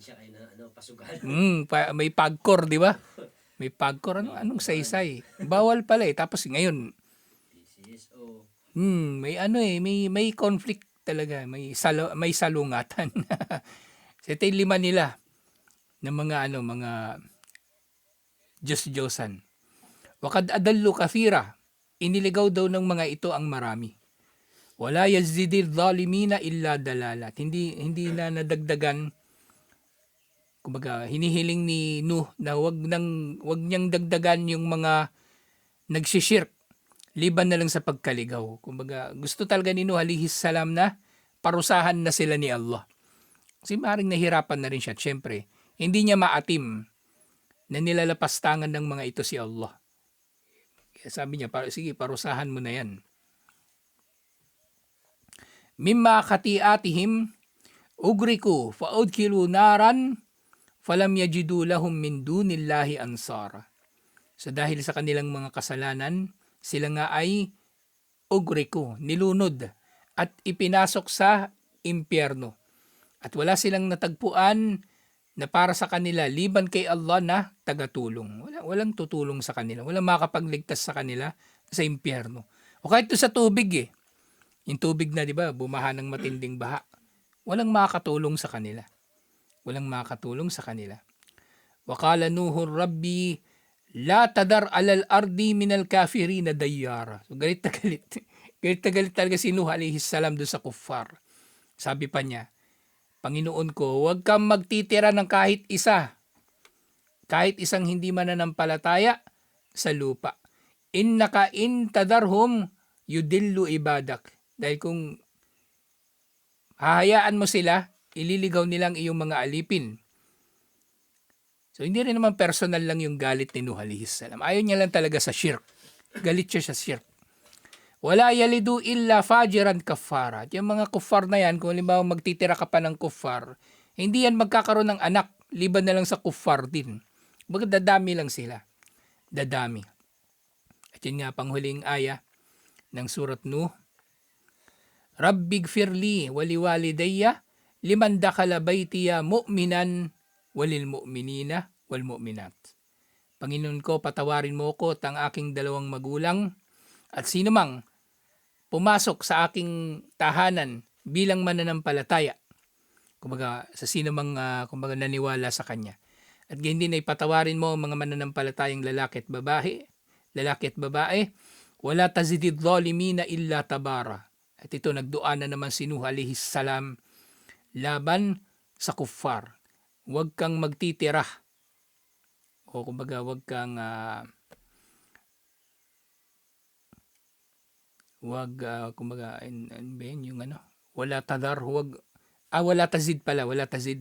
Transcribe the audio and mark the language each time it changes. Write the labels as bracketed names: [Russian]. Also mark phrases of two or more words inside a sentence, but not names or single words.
[Filipino] May pagkor, di ba? May pagkor. Anong saysay? Bawal pala eh. Tapos ngayon, may ano eh, may conflict talaga, may salungatan. So ito yung 5 nila ng mga Diyos-Diyosan. [Arabic] وقد أضلوا كثيرا, [Filipino] iniligaw daw ng mga ito ang marami. [Arabic] ولا تزد الظالمين إلا ضلالا. [Filipino] Hindi na nadagdagan, kumbaga hinihiling ni Nuh na wag niyang dagdagan yung mga nagsishirk, liban na lang sa pagkaligaw. Kumbaga, gusto talaga ni Nuh [Arabic] عليه السلام [Filipino] na parusahan na sila ni Allah. Kasi maaaring nahirapan na rin siya. Siyempre, hindi niya maatim na nilalapastangan ng mga ito si Allah. Kaya sabi niya, sige, parusahan mo na yan. [Arabic] مما خطيئاتهم أغرقوا فأدخلوا نارا فلم يجدوا لهم من دون الله أنصارا. [Filipino] So dahil sa kanilang mga kasalanan, sila nga ay ugriku, nilunod at ipinasok sa impyerno. At wala silang natagpuan na para sa kanila liban kay Allah na tagatulong. Walang tutulong sa kanila. Walang makapagligtas sa kanila sa impyerno. O kahit sa tubig eh. Yung tubig na, di ba, bumaha ng matinding baha. Walang makakatulong sa kanila. Walang makakatulong sa kanila. [Arabic] وقال نوح رب لا تذر على الأرض من الكافرين ديارا. [Filipino] So galit na galit. Galit na galit talaga si Nuh [Arabic] عليه السلام [Filipino] doon sa kuffar. Sabi pa niya, Panginoon ko, huwag kang magtitira ng kahit isa. Kahit isang hindi mananampalataya sa lupa. [Arabic] إنك إن تذرهم يضلوا عبادك. [Filipino] Dahil kung hahayaan mo sila, ililigaw nilang iyong mga alipin. So hindi rin naman personal lang yung galit ni Nuh [Arabic] عليه السلام. [Filipino] Ayaw niya lang talaga sa shirk. Galit siya sa shirk. [Arabic] ولا يلدوا إلا فاجرا كفارا. [Filipino] Yung mga kuffar na yan, kung halimbawa magtitira ka pa ng kuffar, hindi yan magkakaroon ng anak, liban na lang sa kuffar din. Baga dadami lang sila. Dadami. At yun nga, panghuling aya ng surat Nuh. [Arabic] رب اغفر لي ولوالدي ولمن دخل بيتي مؤمنا وللمؤمنين والمؤمنات. [Filipino] Panginoon ko, patawarin mo ko at ang aking dalawang magulang at sino mang pumasok sa aking tahanan bilang mananampalataya. Kumbaga, sa sino mang kumbaga naniwala sa kanya. At gayon din ay patawarin mo ang mga mananampalatayang lalaki at babae. [Arabic] ولا تزد الظالمين إلا تبارا. [Filipino] At ito, nagdua na naman si Nuh [Arabic] عليه السلام [Filipino] laban sa kuffar. Huwag kang magtitira. O kumbaga, huwag kang kumbaga, yung [Arabic] ولا تزد.